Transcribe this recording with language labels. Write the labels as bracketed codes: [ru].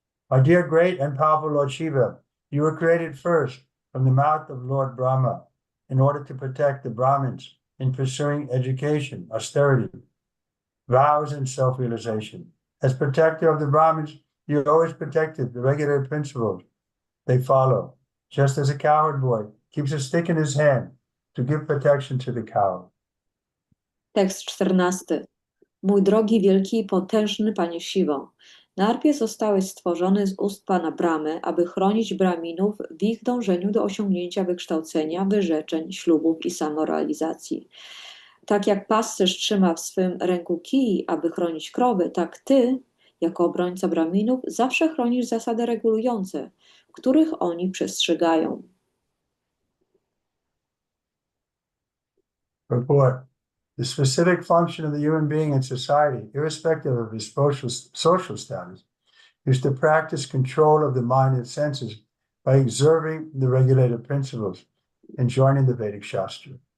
[en] My dear great and powerful Lord Shiva, you were created first from the mouth of Lord Brahma in order to protect the Brahmins in pursuing education, austerity, vows, and self-realization. As protector of the Brahmins, you always protected the regular principles they follow, just as a cowherd boy keeps a stick in his hand to give protection to the cow. [pl] Tekst 14. Mój drogi, wielki i potężny Panie Siwo, najpierw zostałeś stworzony z ust Pana Bramy, aby chronić Braminów w ich dążeniu do osiągnięcia wykształcenia, wyrzeczeń, ślubów i samorealizacji. Tak jak pasterz trzyma w swym ręku kij, aby chronić krowy, tak Ty, jako obrońca Braminów, zawsze chronisz zasady regulujące, których oni przestrzegają. [en] Report. The specific function of the human being in society, irrespective of his social status, is to practice control of the mind and senses by observing the regulative principles and joining the Vedic Shastra.